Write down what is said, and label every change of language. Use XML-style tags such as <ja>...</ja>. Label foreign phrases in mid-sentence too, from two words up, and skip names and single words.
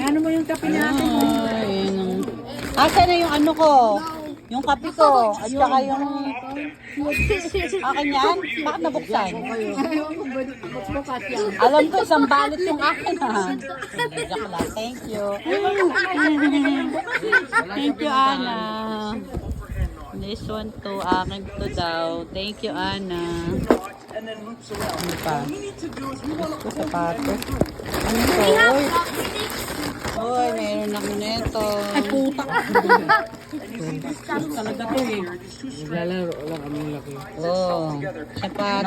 <tl>yung kape natin. Asa na yung ano ko? Yung kape ko. At saka yung... Akin yan? Bakit nabuksan? Alam ko, isang balot yung akin ha. Joke lang.</tl> <en>Thank you. Thank you, Ana. This one to,</en> <tl>akin to daw.</tl> <en>Thank you, Ana.</en> <tl>Ano pa? Gusto sapatos. Ano to? Uy, mayroon ako neto. Ay, puta. Talaga to eh. Naglalaro lang kami laki. Oh, sapatos.</tl>